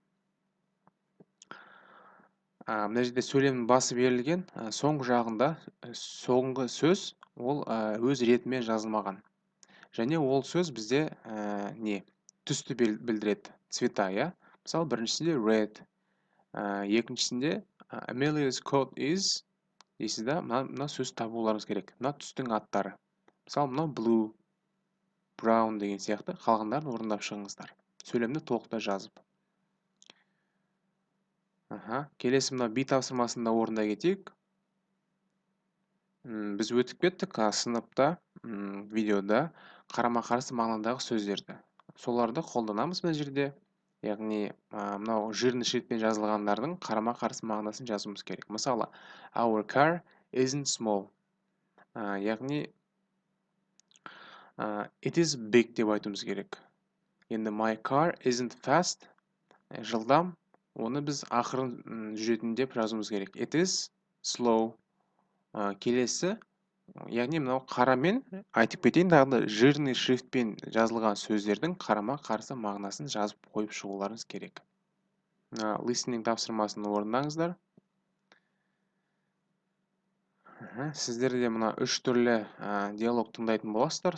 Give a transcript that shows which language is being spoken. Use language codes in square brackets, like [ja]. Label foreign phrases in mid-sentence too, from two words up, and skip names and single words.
[kk] Мына жерде сөйлемнің басы берілген. Соңғы жағында соңғы сөз ол өз ретімен жазылмаған. Және ол сөз бізде түсті білдіреді, цвета, иә. Мысалы, біріншісінде red, екіншісінде [en] Amelia's coat is [kk] дейсіз да, мына сөз табуларыңыз керек. Мына түстің аттары. Мысалы, мынау [en] blue, brown [kk] деген сияқты қалғандарын орындап шығыңыздар. Сөйлемді толықтай жазып. Келесі мына би тапсырмасында орындай кетейік. Біз өтіп кеттік сыныпта, видеода қарама-қарсы мағынадағы сөздерді. Соларды қолданамыз мына жерде. Яғни, мынау [ru] жирный шрифтпен [kk] жазылғандардың қарама-қарсы мағынасын жазуымыз керек. Мысалы, [en] our car isn't small. Яғни, it is big [kk] деп айтуымыз керек. [en] Енді my car isn't fast. [kk] Жылдам. Оны біз ақырын жүретін деп жазуымыз керек. [en] It is slow. [kk] Келесі, яғни мынау қарамен айтып кетейін, дағды [ru] жирный шрифтпен [kk] жазылған сөздердің қарама-қарсы мағынасын жазып қойып шығуларыңыз керек. Listening тапсырмасын орындаңыздар. Сіздерде мына 3 түрлі диалог тыңдайтын боласыздар.